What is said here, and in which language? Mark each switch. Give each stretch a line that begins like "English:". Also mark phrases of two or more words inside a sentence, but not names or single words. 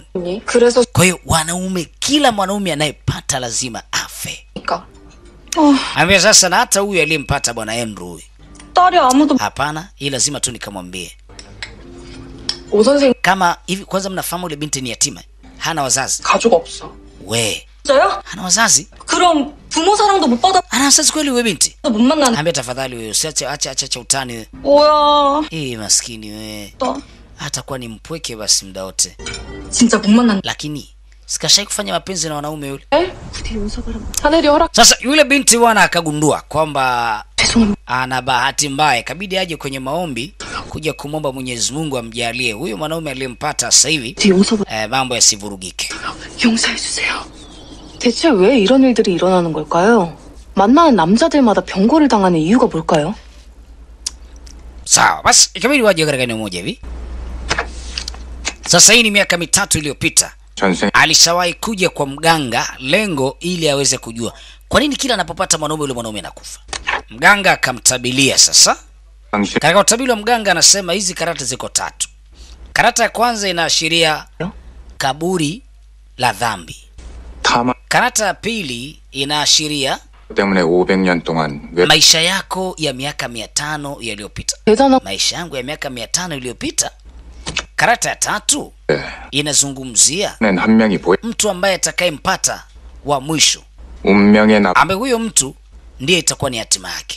Swahili: Kwa hiyo kila mwanaume anayepata lazima afe. Ambia sasa, na hata huyu aliyempata bwana Andrew huyu. Hapana, hii lazima tu nikamwambie. Kama hivi, kwanza mnafahamu yule binti ni yatima. Hana wazazi.
Korean: 가족 없어.
Swahili: We.
Korean: 진짜요?
Swahili: Hana wazazi?
Korean: 그럼 부모 사랑도 못 받아.
Swahili: Ana wazazi kweli wewe binti?
Korean: 못 만나는.
Swahili: Ambia tafadhali wewe acha utani wewe.
Korean: 뭐야?
Swahili: Maskini wewe. Hata kwa ni mpweke basi muda wote.
Korean: 진짜 못 만난.
Swahili: Lakini sikashai kufanya mapenzi na wanaume yule.
Korean: 하늘이 허락.
Swahili: Sasa yule binti bwana akagundua kwamba ana bahati mbaya, kabidi aje kwenye maombi kuja kumomba Mwenyezi Mungu amjalie huyo mwanaume aliyempata sasa hivi mambo yasivurugike.
Korean: 용서해 주세요. 대체 왜 이런 일들이 일어나는 걸까요? 만나는 남자들마다 병고를 당하는 이유가 뭘까요?
Swahili: Sawa, basi ikabidi waje katika eneo moja hivi. Sasa hii ni miaka 3 iliyopita. Alishawahi kuja kwa mganga, lengo ili aweze kujua kwa nini kila anapopata mwanaume yule mwanaume anakufa. Mganga akamtabilia sasa. Katika utabiri wa mganga anasema hizi karata ziko 3. Karata ya kwanza inaashiria kaburi la dhambi. Karata ya pili inaashiria
Korean: 때문에 500년 동안
Swahili: maisha yako ya miaka 500 yaliyopita. Maisha yangu ya miaka 500 iliyopita. Karata ya 3 inazungumzia mtu ambaye atakayempata wa mwisho. Ambaye huyo mtu ndiye itakuwa ni hatima yake.